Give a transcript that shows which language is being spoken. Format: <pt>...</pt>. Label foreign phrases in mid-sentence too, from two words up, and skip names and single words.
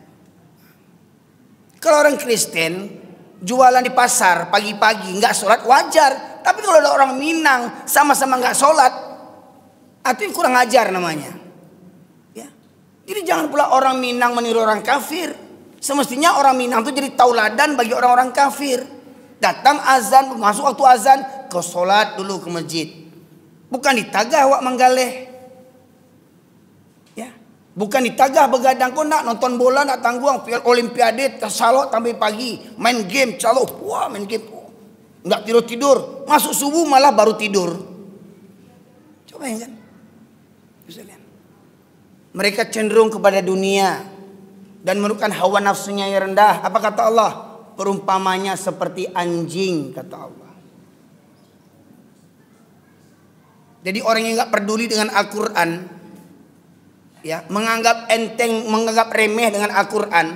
<id>Kalau orang Kristen jualan di pasar pagi-pagi nggak sholat wajar, tapi kalau ada orang Minang sama-sama nggak sholat, itu kurang ajar namanya. Ya. Jadi jangan pula orang Minang meniru orang kafir. Semestinya orang Minang itu jadi tauladan bagi orang-orang kafir. Datang azan, masuk waktu azan, kau sholat dulu ke masjid.</id> <min>Bukan ditagah wak manggaleh.</min> <id>Bukan ditagah begadang, kau nak nonton bola nak tangguang, olimpiade salok sampai pagi, main game calok, wah main game, nggak tidur, masuk subuh malah baru tidur. Coba ya kan, bisa lihat. Mereka cenderung kepada dunia dan merupakan hawa nafsunya yang rendah. Apa kata Allah? Perumpamanya seperti anjing, kata Allah. Jadi orang yang nggak peduli dengan Al-Quran, ya, menganggap enteng, menganggap remeh dengan Al-Quran.</id>